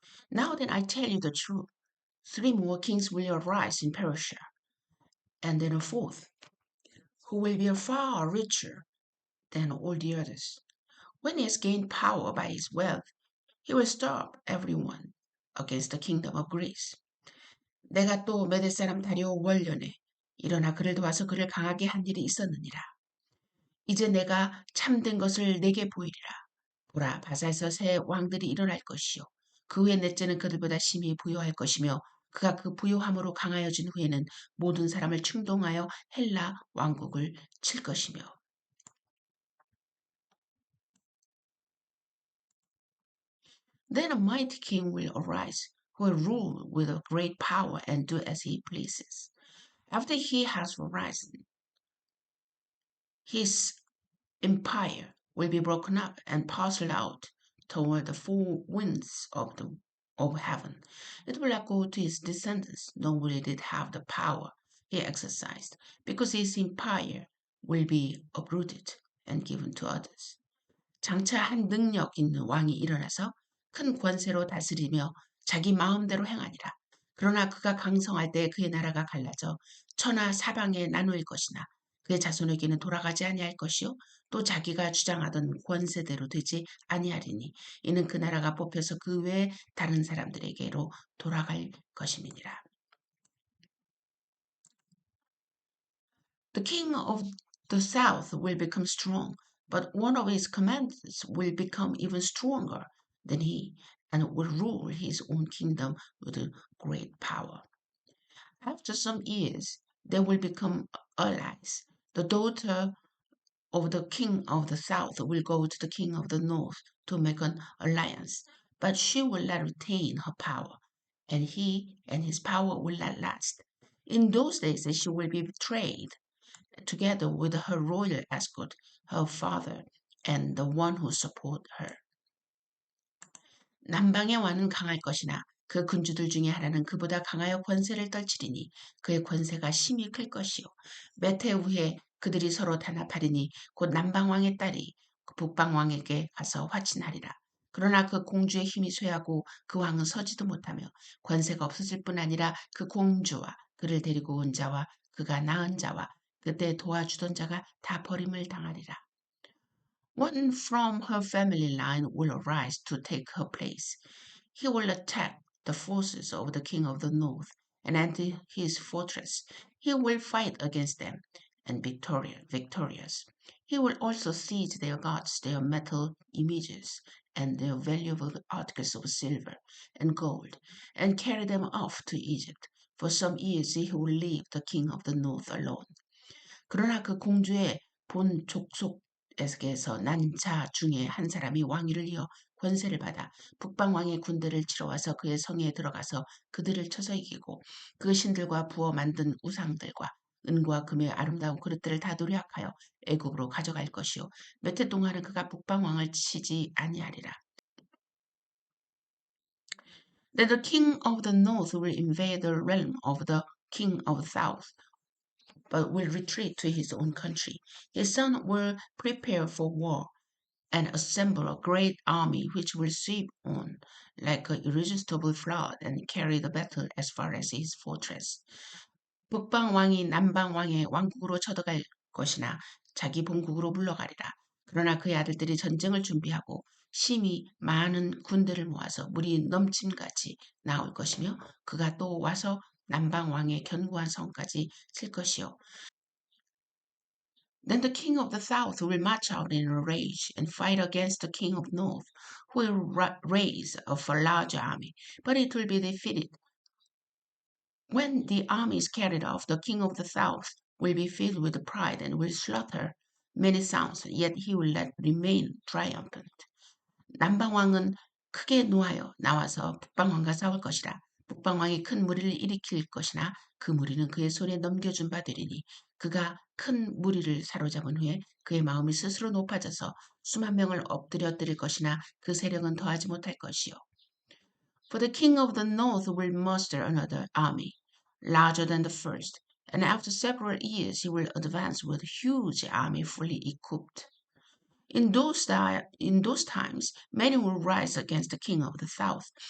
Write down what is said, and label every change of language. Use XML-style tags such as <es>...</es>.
<en>Now then I tell you the truth. 3 more kings will arise in Persia, and then a fourth, who will be far richer than all the others. When he has gained power by his wealth, he will stop everyone against the kingdom of Greece.</en> <ko>내가 또 메대 사람 다리오 원년에 일어나 그를 도와서 그를 강하게 한 일이 있었느니라. 이제 내가 참된 것을 내게 보이리라. 보라, 바사에서 새 왕들이 일어날 것이요. 그 후에 넷째는 그들보다 심히 부요할 것이며 그가 그 부요함으로 강하여진 후에는 모든 사람을 충동하여 헬라 왕국을 칠 것이며.</ko> <en>Then a mighty king will arise, who will rule with a great power and do as he pleases. After he has arisen, his empire will be broken up and parceled out toward the four winds of heaven. It will not go to his descendants, nor will it have the power he exercised, because his empire will be uprooted and given to others.</en> <ko>장차 한 능력 있는 왕이 일어나서 큰 권세로 다스리며 자기 마음대로 행하니라. 그러나 그가 강성할 때 그의 나라가 갈라져 천하 사방에 나누일 것이나 그의 자손에게는 돌아가지 아니할 것이요 또 자기가 주장하던 권세대로 되지 아니하리니 이는 그 나라가 뽑혀서 그 외에 다른 사람들에게로 돌아갈 것임이니라.</ko> <en>The king of the south will become strong, but one of his commanders will become even stronger than he and will rule his own kingdom with great power. After some years, they will become allies. The daughter of the king of the south will go to the king of the north to make an alliance, but she will not retain her power, and he and his power will not last. In those days, she will be betrayed together with her royal escort, her father, and the one who support her.</en> <ko>남방의 왕은 강할 것이나 그 군주들 중에 하나는 그보다 강하여 권세를 떨치리니 그의 권세가 심히 클 것이요. 몇 해 후에 그들이 서로 단합하리니 곧 남방왕의 딸이 그 북방왕에게 가서 화친하리라. 그러나 그 공주의 힘이 쇠하고 그 왕은 서지도 못하며 권세가 없어질 뿐 아니라 그 공주와 그를 데리고 온 자와 그가 낳은 자와 그때 도와주던 자가 다 버림을 당하리라.</ko> <en>One from her family line will arise to take her place. He will attack the forces of the king of the north and enter his fortress. He will fight against them and victorious. He will also seize their gods, their metal images, and their valuable articles of silver and gold, and carry them off to Egypt. For some years he will leave the king of the north alone.</en> <ko>그러나 그 공주의 본 족속에게서 난 자 중에 한 사람이 왕위를 이어 권세를 받아 북방왕의 군대를 치러 와서 그의 성에 들어가서 그들을 쳐서 이기고 그 신들과 부어 만든 우상들과 은과 금의 아름다운 그릇들을 다 노력하여 애굽으로 가져갈 것이요 몇 해 동안은 그가 북방왕을 치지 아니하리라.</ko> <en>Then the king of the north will invade the realm of the king of the south, but will retreat to his own country. His son will prepare for war and assemble a great army which will sweep on like an irresistible flood and carry the battle as far as his fortress.</en> <ko>북방 왕이 남방 왕의 왕국으로 쳐들어갈 것이나 자기 본국으로 물러가리라. 그러나 그의 아들들이 전쟁을 준비하고 심히 많은 군대를 모아서 물이 넘침같이 나올 것이며 그가 또 와서 남방 왕의 견고한 성까지 칠 것이요.</ko> <en>Then the king of the south will march out in a rage and fight against the king of the north, who will raise a large army, but it will be defeated. When the army is carried off, the king of the south will be filled with pride and will slaughter many sons, yet he will not remain triumphant.</en> <ko>남방왕은 크게 노하여 나와서 북방왕과 싸울 것이라. 북방왕이 큰 무리를 일으킬 것이나 그 무리는 그의 손에 넘겨준 바 되리니 그가 큰 무리를 사로잡은 후에 그의 마음이 스스로 높아져서 수만 명을 엎드려 드릴 것이나 그 세력은 더하지 못할 것이요.</ko> <en>For the king of the north will muster another army, larger than the first, and after several years he will advance with a huge army fully equipped. In those times, many will rise against the king of the south.</en>